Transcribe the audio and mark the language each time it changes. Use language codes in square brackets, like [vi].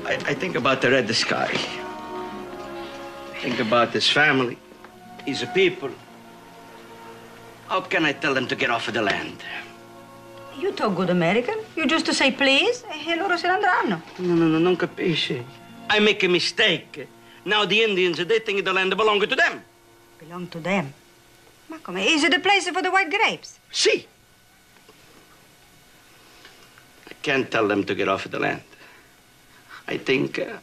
[en] I think about the red sky. Think about his family, his people. How can I tell them to get off of the land? You talk good American. You just say please [it] e loro se ne andranno. No, non capisci. [en] I make a mistake. Now the Indians, they think the land belongs to them. Belong to them. [it] Ma come? [en] Is it the place for the white grapes? See. I can't tell them to get off of the land. I think